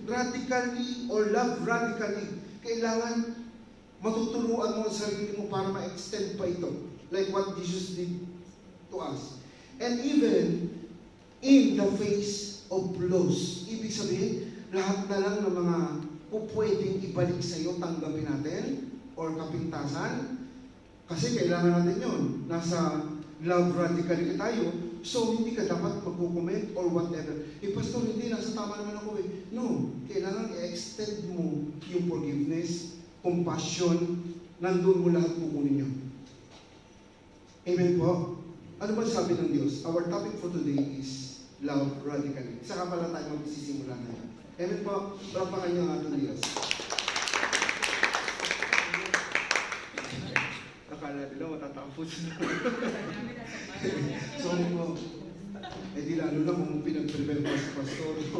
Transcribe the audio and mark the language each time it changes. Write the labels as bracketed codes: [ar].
[en] Radically or love radically. [tl] Kailangan matuturuan mo ang sarili mo para ma-extend pa ito. [en] Like what Jesus did to us. And even in the face of loss. [tl] Ibig sabihin, lahat na lang ng mga pwedeng ibalik sa iyo, tanggapin natin or kapintasan. Kasi kailangan natin yun. Nasa love radically tayo. So, hindi ka dapat magkukomment or whatever. Pastor, hindi. Nasa tama naman ako eh. No. Kailangan i-extend mo yung forgiveness, compassion, nandun mo lahat kukunin nyo. Amen po? Ano ba sabi ng Diyos? [en] Our topic for today is love radically. [tl] Saka pala tayo magsisimula na yan. Amen po? Parapakan niyo ang ating Diyos. Akala nila matatapos na. Sorry po. Eh di lalo na kung pinag-prepare pa sa pastor.